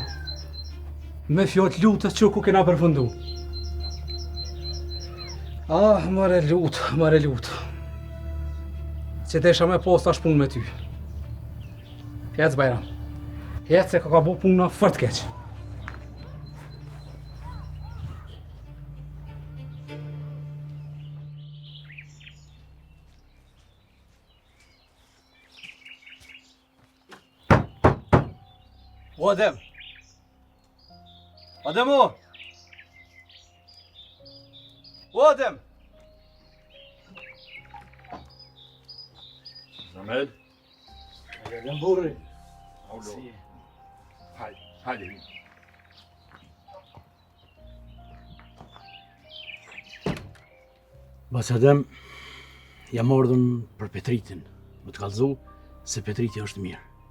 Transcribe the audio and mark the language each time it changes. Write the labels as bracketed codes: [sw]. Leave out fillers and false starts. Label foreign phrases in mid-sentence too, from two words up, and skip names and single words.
[sq] Me fjot lutës që ku kena përfundu. Ah, mare lut. Që desha me posta shpun me ty. Hec Bajram. Hec se ka bu puna fort keq. O Adem! Adem o! O Adem! Zamed? Adem burri. Si. Hajde. Bas Adem, jam ardhën për Petritin, më të kallëzu se Petriti është mirë.